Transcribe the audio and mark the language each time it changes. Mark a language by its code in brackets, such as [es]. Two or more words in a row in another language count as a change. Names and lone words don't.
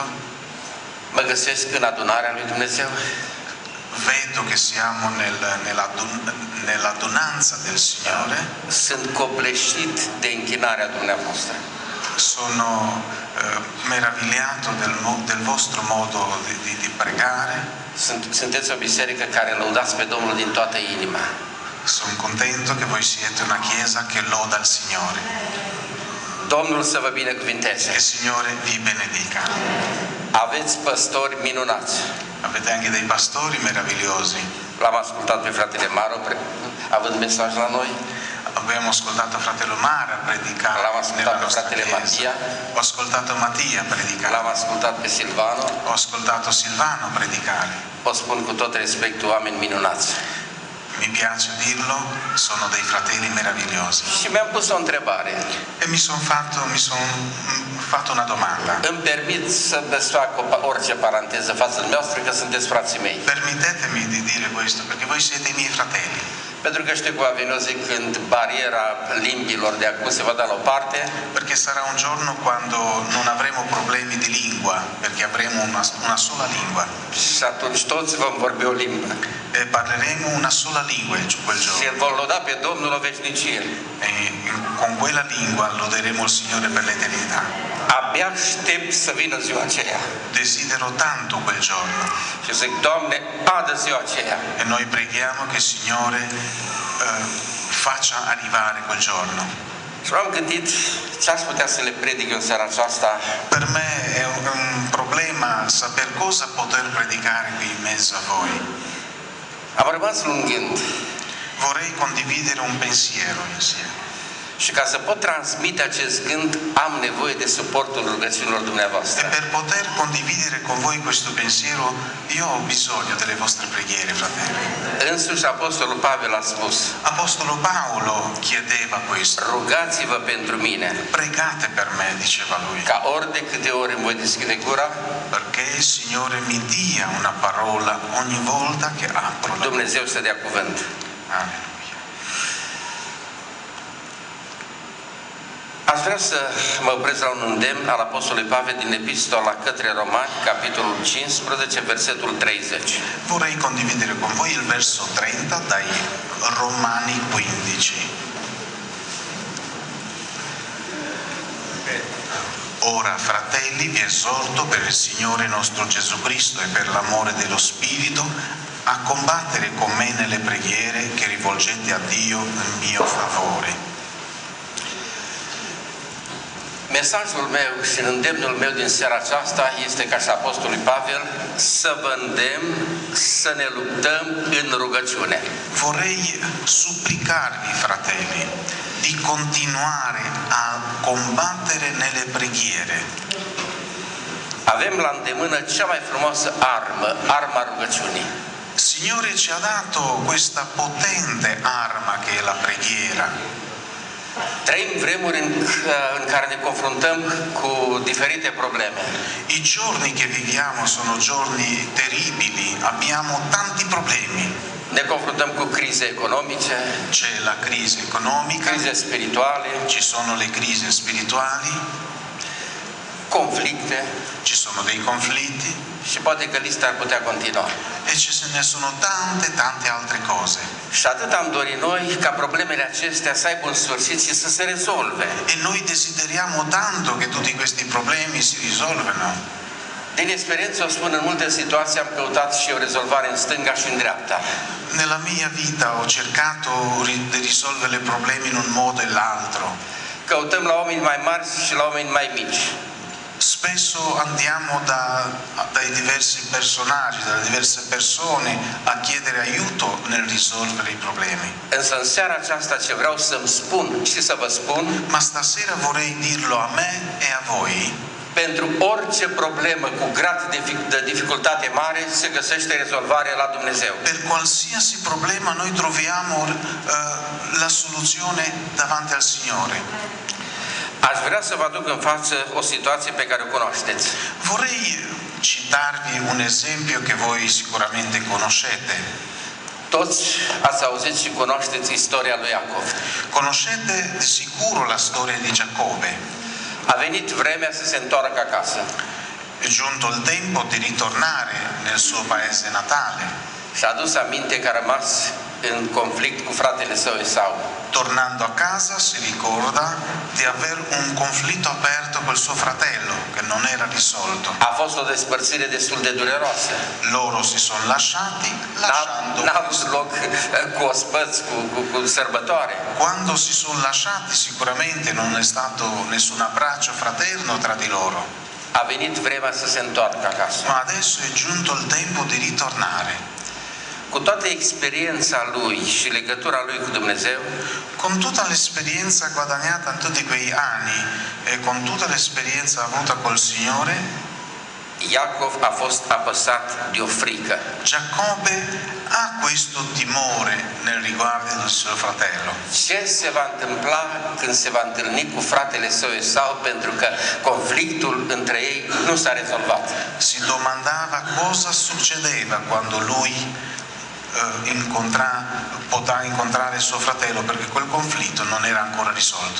[ro] mă găsesc în adunarea lui Dumnezeu, [it] vedo che siamo nell'adunanza del Signore, [ro] sunt copleșit de închinarea dumneavoastră. [it] sono meravigliato del vostro modo di pregare, [ro] Sunteți o biserică care lăudați pe Domnul din toată inima. [it] sono contento che voi siete una chiesa che loda il Signore. [ro] Domnul să vă binecuvinteze. [it] Che il Signore vi benedica. [ro] Aveți păstori minunați. [it] Avete anche dei pastori meravigliosi. [ro] L-am ascultat pe fratele Maro, având mesaj la noi. [it] Abbiamo ascoltato fratello Mara predicare L'avamo ascoltato nella nostra fratello chiesa. Mattia. Ho ascoltato Mattia predicare. [ro] L-am ascultat pe Silvano. [it] Ho ascoltato Silvano predicare. [ro] O spun cu tot respectul, oameni minunați. [it] Mi piace dirlo, sono dei fratelli meravigliosi. [ro] Și mi-am pus o întrebare. [it] E mi sono fatto una domanda. [ro] Îmi permit să desfac orice paranteză față de dumneavoastră, că sunteți frații mei. [it] Permettetemi di dire questo, perché voi siete i miei fratelli. [ro] Pentru că știu că va veni o zi când bariera limbilor de acum se va da la o parte. [it] Perché sarà un giorno quando non avremo problemi di lingua, perché avremo una sola lingua. [ro] Și atunci toți vom vorbi o limbă. [it] E parleremo una sola lingua quel [ro] Și [it] giorno. [ro] îl vom lăuda pe Domnul o veșnicie. [it] E con quella lingua loderemo il Signore per l'eternità. [ro] Abia aștept să vină ziua aceea. [it] Desidero tanto quel giorno. [ro] Și zic, Doamne, adă ziua aceea. [it] E noi preghiamo che il Signore faccia arrivare quel giorno. [ro] Și m-am gândit ce aș putea să le predic în seara aceasta. [it] Per me è un problema saper cosa poter predicare qui in mezzo a voi. [ro] Am rămas la un gând. [it] Vorrei condividere un pensiero insieme. [ro] Și ca să pot transmite acest gând, am nevoie de suportul rugăciunilor dumneavoastră. [it] E per poter condividere con voi questo pensiero, io ho bisogno delle vostre preghiere, fratelli. [ro] Însuși Apostolul Pavel a spus, [it] Apostolo Paolo chiedeva questo. [ro] rugați-vă pentru mine, [it] Pregate per me, diceva lui, [ro] ca ori de câte ori îmi voi deschide gura, [it] perché il Signore mi dia una parola ogni volta che apro la [ro] Dumnezeu să dea cuvânt. [it] Alleluia. [ro] Aș vrea să mă opresc la un îndemn al Apostolului Pavel din Epistola către Romani, capitolul 15, versetul 30. [it] Vorrei condividere con voi il verso 30 dai Romani 15. Ora, fratelli, vi esorto per il Signore nostro Gesù Cristo e per l'amore dello Spirito a combattere con me nelle preghiere che rivolgete a Dio in mio favore. [ro] Mesajul meu și îndemnul meu din seara aceasta este ca și Apostolului Pavel să vă îndemn să ne luptăm în rugăciune. [it] Vorrei supplicarvi, fratelli, di continuare a combattere nelle preghiere. [ro] Avem la îndemână cea mai frumoasă armă, arma rugăciunii. [it] Signore ci ha dato questa potente arma che è la preghiera. [ro] Trăim vremuri în care ne confruntăm cu diferite probleme. [it] I giorni che viviamo sono giorni terribili, abbiamo tanti problemi. [ro] Ne confruntăm cu crize economice, [it] C'è la crisi economica, [ro] crize spirituale, [it] ci sono le crisi spirituali, [ro] conflicte [it] ci sono dei conflitti [ro] și poate că lista ar putea continua. [it] e ce ne sono tante altre cose. [ro] Și atât am dorit noi ca problemele acestea să aibă un sfârșit și să se rezolve. [it] E noi desideriamo tanto che tutti questi problemi si risolvano. [ro] Din experiență o spun, în multe situații am căutat și o rezolvare în stânga și în dreapta. [it] Nella mia vita ho cercato di risolvere i problemi in un modo e l'altro. [ro] Căutăm la oameni mai mari și la oameni mai mici. [it] Spesso andiamo dai diversi personaggi, dalle diverse persone a chiedere aiuto nel risolvere i problemi. [ro] Însă în seara aceasta ce vreau să-mi spun și să vă spun, [it] Ma stasera vorrei dirlo a me e a voi. [ro] pentru orice problemă cu grad de dificultate mare se găsește rezolvare la Dumnezeu. [it] Per qualsiasi problema noi troviamo la soluzione davanti al Signore. [ro] Aș vrea să vă aduc în față o situație pe care o cunoașteți. [it] Vorrei citarvi un esempio che voi sicuramente conoscete. [ro] Toți ați auzit și cunoașteți istoria lui Iacov. [it] Conoscete di sicuro la storia di Giacobbe. [ro] A venit vremea să se întoarcă acasă. [it] È giunto il tempo di ritornare nel suo paese natale. [ro] Și-a adus aminte că a rămas în conflict cu fratele său Esau. [it] Tornando a casa si ricorda di aver un conflitto aperto col suo fratello che non era risolto. [ro] A fost o despărțire destul de dureroasă. [it] Loro si sono lasciati lasciando [ro] N-a avut loc cu ospăți, cu sărbătoare. [it] Quando si sono lasciati sicuramente non è stato nessun abbraccio fraterno tra di loro. [ro] A venit vremea să se întoarcă acasă. [it] Ma adesso è giunto il tempo di ritornare. [ro] cu toată experiența lui și legătura lui cu Dumnezeu, [it] con tutta l'esperienza guadagnata in tutti quei anni e con tutta l'esperienza avuta col Signore, [ro] Iacov a fost apăsat de o frică. [it] Giacobbe ha questo timore nel riguardo del suo fratello. [ro] Ce se va întâmpla când se va întâlni cu fratele său Esau, pentru că conflictul între ei nu s-a rezolvat. [it] Si domandava cosa succedeva quando lui potrà incontrare suo fratello, perché quel conflitto non era ancora risolto.